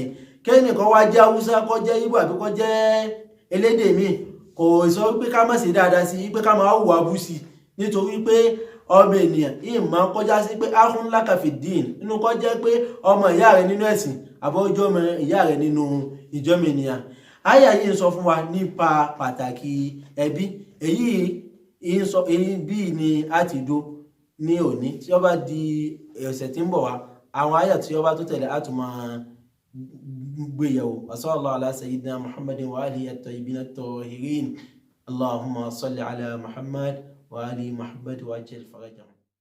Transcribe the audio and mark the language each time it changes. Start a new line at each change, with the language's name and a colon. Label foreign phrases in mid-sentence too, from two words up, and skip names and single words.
Yoruba: Kẹ́nìkan wá jẹ́ Haúsá kó jẹ́ Ìgbò àbí kó jẹ́ elédè míì kò sọ wípé ká má ṣe dáadáa sí wípé ká máa hùwà bú sí nítorí pé ọmọ ènìyàn ìmọ̀ kọjá sí pé
Arabic: أخ لك في الدين
Yoruba: nínú kó jẹ́ pé ọmọ ìyá rẹ nínú ẹ̀sìn àbọ̀jọ́ ọmọ ìyá rẹ nínú ìjọ́mọ ènìyàn. Àyà yìí ń sọ fún wa nípa pàtàkì ẹbí. Èyí bí ni a ti dó ní òní tí ó bá di ọ̀sẹ̀ tí ń bọ̀ wá àwọn àyà tí ó bá tó tẹ̀lé á tún máa gbéyàwó.
Arabic: وصلى الله على سيدنا محمد وآله الطيبين الطاهرين. اللهم صل على محمد وآل محمد وعجل فرجهم.